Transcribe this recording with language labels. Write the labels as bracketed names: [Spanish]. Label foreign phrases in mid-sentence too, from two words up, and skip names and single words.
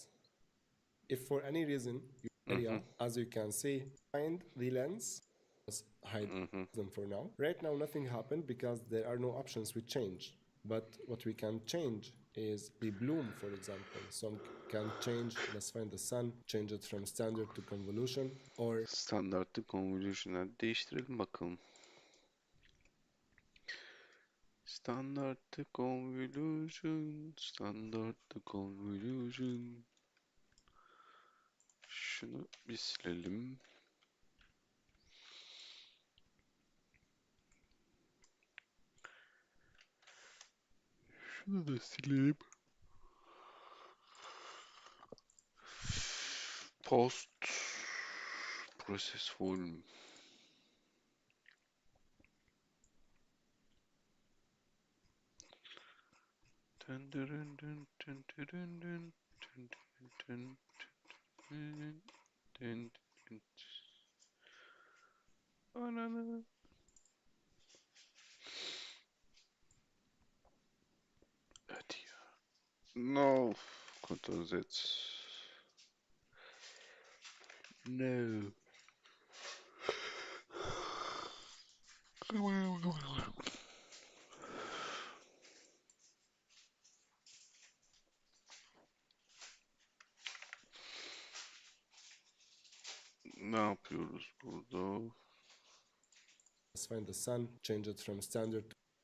[English] If for any reason your area, as you can see, find the lens, Let's hide them for now. Right now nothing happened because there are no options we change. But what we can change is the bloom, for example. So I can change, let's find the sun, change it from standard to convolution, or [Turkish] Standartı convolution'a değiştirelim bakalım. Standartı convolution, standartı convolution. Şunu bir silelim. Şunu da silelim. [English] Post process volume. Dun dun dun dun dun dun dun dun dun dun dun dun. [Turkish] Ananı. Hadi ya. [English] No. Ctrl Z. No. [Turkish] Ne yapıyoruz burada? [English] let's find the sun, change it from standard to